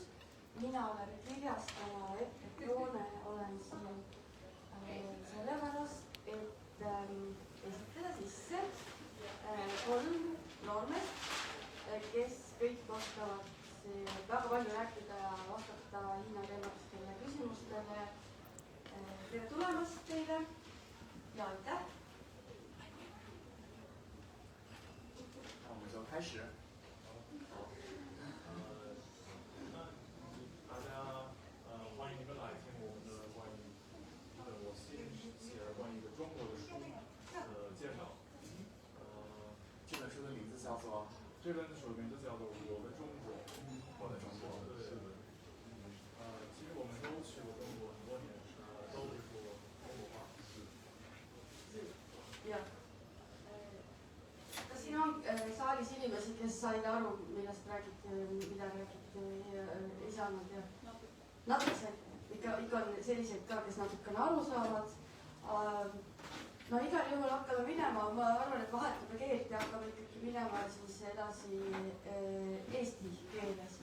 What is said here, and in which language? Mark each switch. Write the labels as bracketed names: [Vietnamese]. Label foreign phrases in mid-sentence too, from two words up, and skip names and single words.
[Estonian] Mina olen kirjastaja Epp Kroone, olen siin sellepärast, et esitleda sisse 3 noormest, kes kõik oskavad väga palju rääkida ja vastata Hiina teemalistele küsimustele. Tere tulemast teile ja aitäh! [Chinese] 那我们就开始。大家欢迎你们来听我们的关于我新写的关于一个中国的书的介绍。这本书的名字叫做这本书的名字叫做《我的中国》。我的中国。对对对。其实我们都去过中国很多年，都是说中国话。 [Estonian] jah. Kas siin on saalis inimesi, kes said aru, millest räägiti, mida räägiti, ei saanud ja natuke said, ikka on selliseid ka, kes natukene aru saavad. No igal juhul hakkame minema, ma arvan, et vahetame keelt ja hakkame ikkagi minema siis edasi eesti keeles.